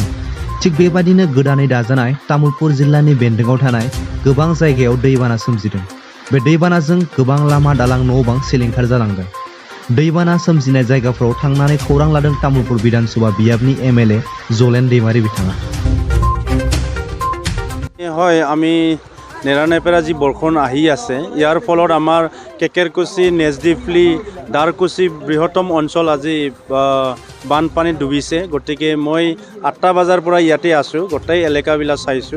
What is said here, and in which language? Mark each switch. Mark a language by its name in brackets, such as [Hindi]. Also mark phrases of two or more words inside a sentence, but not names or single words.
[Bodo] थिग बेबादिनो गोदानै दाजानाय तामुलपुर जिल्लानि बेन्दोंआव थानाय गोबां जायगायाव दैबाना सोमजिदों। बे दैबानाजों गोबां लामा दालां न' बां सिलिंखार जालांदों। दैबाना सोमजिनाय जायगाफ्राव थांनानै खौरां लादों तामुलपुर बिधानसभा बियाबनि MLA जलेन दैमारी बिथाङा। [Assamese] হয়, আমি নেৰানেপেৰা যি বৰষুণ আহি আছে ইয়াৰ ফলত আমাৰ কেকেৰকুচি, নেজডিফলি, দাৰকুচি বৃহত্তম অঞ্চল আজি বানপানীত ডুবিছে। গতিকে মই 8টা বজাৰ পৰা ইয়াতে আছোঁ, গোটেই এলেকাবিলাক চাইছোঁ।